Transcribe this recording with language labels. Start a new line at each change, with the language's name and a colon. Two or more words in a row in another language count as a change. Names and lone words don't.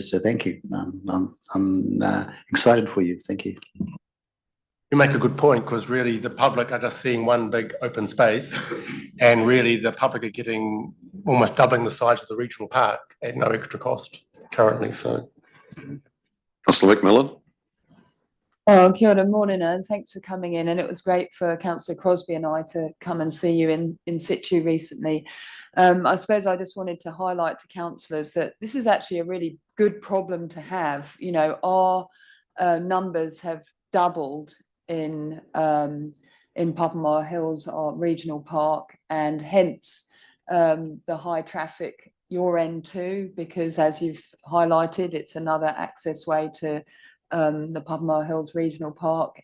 English: So thank you. I'm excited for you. Thank you. You make a good point, because really the public are just seeing one big open space, and really the public are getting almost doubling the size of the regional park at no extra cost currently. So, Councillor McMillan.
Māori: Oh, kia ora,
English: morning, and thanks for coming in. And it was great for Councillor Crosbie and I to come and see you in situ recently. I suppose I just wanted to highlight to councillors that this is actually a really good problem to have. You know, our numbers have doubled in Papamoa Hills, our regional park, and hence the high traffic your end too, because as you've highlighted, it's another access way to the Papamoa Hills Regional Park.